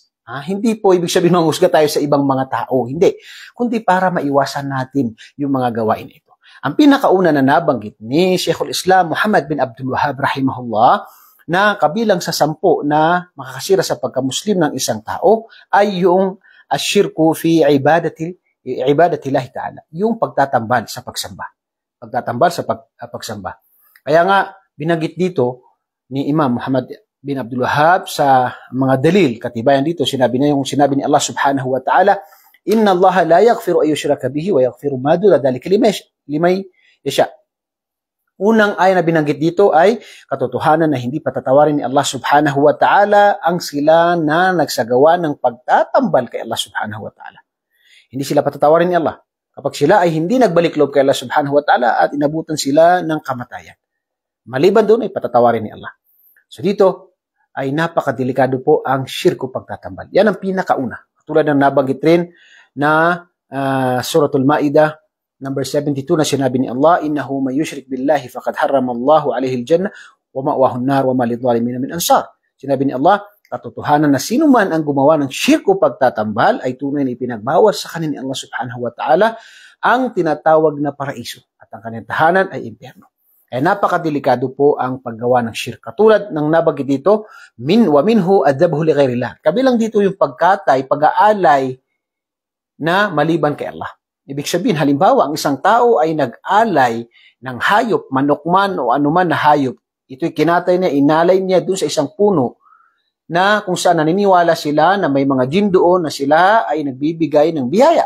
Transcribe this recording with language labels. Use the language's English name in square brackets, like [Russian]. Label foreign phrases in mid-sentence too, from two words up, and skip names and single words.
[Filipino] Hindi po ibig sabihin manghusga tayo sa ibang mga tao. Hindi. Kundi para maiwasan natin yung mga gawain ito. Ang pinakauna na nabanggit ni Sheikhul Islam Muhammad bin Abdul Wahhab rahimahullah na kabilang sa 10 na makakasira sa pagka-Muslim ng isang tao ay yung [Arabic] الشرك في عبادة الله تعالى. [Filipino] Yung pagtatambal sa pagsamba. Pagtatambal sa pagsamba. Kaya nga, binanggit dito ni Imam Muhammad bin Abdul Wahhab sa mga dalil. Katibayan dito, sinabi ni [Arabic] Allah سبحانه وتعالى, إن الله لا يغفر أن يشرك به ويغفر ما دون ذلك لمن يشاء. [Filipino] Unang ay na binanggit dito ay katotohanan na hindi patatawarin ni Allah [Arabic] سبحانه وتعالى [Filipino] ang sila na nagsagawa ng pagtatambal kay Allah [Arabic] سبحانه وتعالى. [Filipino] Hindi sila patatawarin ni Allah. Kapag sila ay hindi nagbalik loob kay Allah [Arabic] سبحانه وتعالى [Filipino] at inabutan sila ng kamatayan. Maliban doon ay patatawarin ni Allah. So dito ay napakadelikado po ang syirku pagtatambal. Yan ang pinakauna. Tulad ng nabanggit rin na Suratul Ma'idah number 72 na sinabi ni Allah, [Arabic] إنه من يشرك بالله فقد حرم الله عليه الجنة ومأواه النار وما للظالمين من أنصار. [Filipino] Sinabi ni Allah, katotohanan na sino man ang gumawa ng syirku pagtatambal ay tunay na ipinagbawal sa kanya ni Allah [Arabic] سبحانه وتعالى [Filipino] ang tinatawag na paraiso at ang kanyang tahanan ay impyerno. Kaya napakadelikado po ang paggawa ng syirk. Katulad ng nabanggit dito, [Arabic] ومنه الذبح لغير الله. [Filipino] Kabilang dito yung pag-aalay na maliban kay Allah. Ibig sabihin, halimbawa, ang isang tao ay nag-alay ng hayop, manok man o anuman na hayop. Ito'y kinatay niya, inalay niya doon sa isang puno na kung saan naniniwala sila na may mga jinn doon na sila ay nagbibigay ng biyaya.